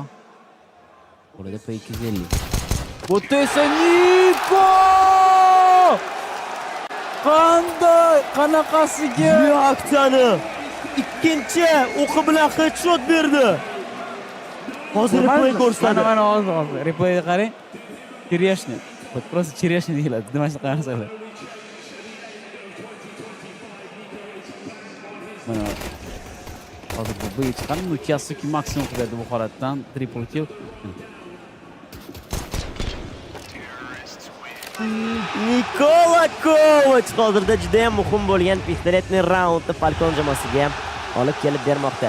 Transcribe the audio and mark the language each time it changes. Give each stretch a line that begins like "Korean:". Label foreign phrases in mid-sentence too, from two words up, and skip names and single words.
Uzbek: Burada P250. Bu esa Niko! Qanaqasiga reaksiyani ikkinchi o'qi bilan headshot berdi. Hozir replay ko'rsatadi. Mana hozir replayga qarang.
Russian: Черешня. Вот просто черешня
Uzbek: deyiladi. Nima shunaqa narsalar. Mana hozir bu chiqqan Nukasuki maksimum qiladi bu holatdan triple kill. Nikola Kovach hozirda juda ham muhim bo'lgan pistoletni raundni Falcon jamoasiga olib kelib bermoqda.